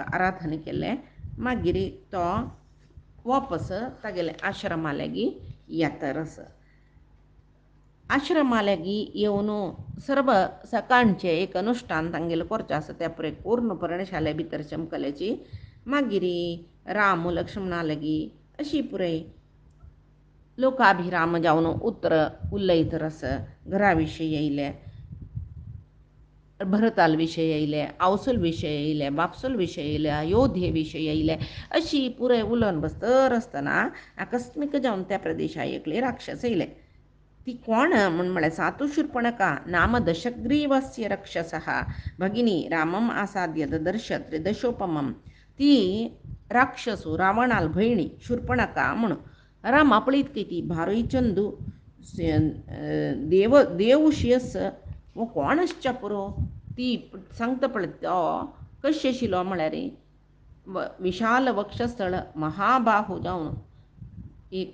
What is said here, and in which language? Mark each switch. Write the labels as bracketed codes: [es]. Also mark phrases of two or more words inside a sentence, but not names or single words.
[kok] आराधन केलें मागीर तो वापस तागेले आश्रमा लागीं येतरस आश्रमा लागीं येवन सर्व सकाळचें एक अनुश्ठान तांगेलें करचें आसा त्या पुराय पूर्ण पर्णशाले भितर चमकल्याची मागीर राम लक्ष्मणा लागीं अशी पुराय लोकाभिराम जावन उतर उलयतरस घरा विशयी येयले भरताल विशय येयले आवसूल विशय येयले बापसूल विशय येयले अयोध्ये विशय येयले अशी पुराय उलोवन बसतर आसतना आकस्मीक जावन त्या प्रदेशाक एकले राक्षस येयले ती कोण म्हण म्हळ्यार [sa] सातू शूर्पणखा नाम दशग्रीवस्य रक्षसः भगिनी रामम आसाद्य ददर्श त्रिदशोपमम. [kok] ती राक्षसू रावणाल भयणी शूर्पणखा म्हण राम आपळीत ती भारोई चंदू देवशियस वो कोण आसच्या पुरो. ती सांगता पळय तो कशी आशिल्लो म्हळ्यार विशाल वक्षस्थळ महाबाहू जावन एक